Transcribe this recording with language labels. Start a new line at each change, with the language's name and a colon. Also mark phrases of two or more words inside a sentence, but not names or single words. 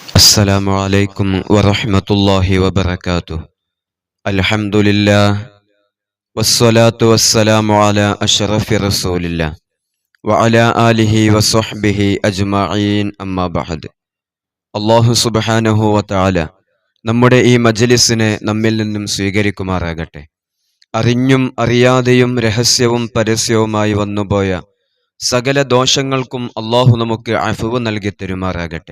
Arabic: السلام عليكم ورحمة الله وبركاته. الحمد لله والصلاة والسلام على أشرف رسول الله وعلى آله وصحبه أجمعين أما بعد.
Malayalam: അല്ലാഹു
Arabic: سبحانه وتعالى
Malayalam: നമ്മുടെ ഈ മജ്ലിസിനെ നമ്മിൽ നിന്നും സ്വീകരിക്കുമാറാകട്ടെ. അറിഞ്ഞും അറിയാതെയും രഹസ്യവും പരസ്യവുമായി വന്നുപോയ സകല ദോഷങ്ങൾക്കും അല്ലാഹു നമുക്ക് അഫ്വ് നൽകി തരുമാറാകട്ടെ.